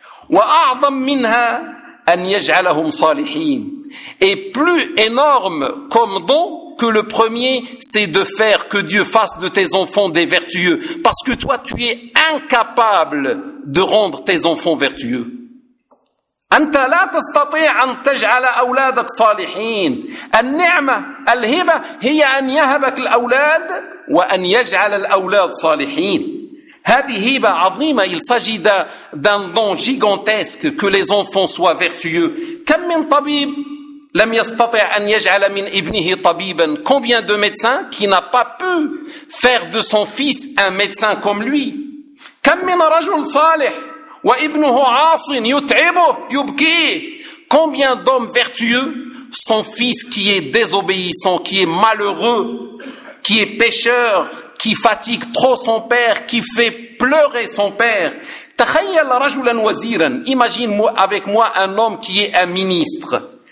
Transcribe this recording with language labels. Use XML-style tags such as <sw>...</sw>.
<ar>وَأَعْظَمْ مِنْهَا أَنْ يَجْعَلَهُمْ صَالِحِينَ.</ar> <fr>Et plus énorme comme don que le premier, c'est de faire que Dieu fasse de tes enfants des vertueux. Parce que toi, tu es incapable de rendre tes enfants vertueux.</fr> <ar>أنت لا تستطيع أن تجعل أولادك صالحين. النعمة الهبة هي أن يهبك الأولاد وأن يجعل الأولاد صالحين. هذه هبة عظيمة.</ar> <fr>Il s'agit d'un don gigantesque que les enfants soient vertueux.</fr> <ar>كم من طبيب لم يستطع أن يجعل من ابنه طبيبا.</ar> <fr>Combien de médecins qui n'a pas pu faire de son fils un médecin comme lui.</fr> <ar>كم من رجل صالح وابنه عاص يتعبه يبكي.</ar> <fr>Combien d'hommes vertueux, son fils qui est désobéissant, qui est malheureux, qui est pécheur, qui fatigue trop son père, qui fait pleurer son père.</fr> <ar>تخيل رجلا وزيرا.</ar> <fr>Imagine avec moi un homme qui est un ministre.</fr>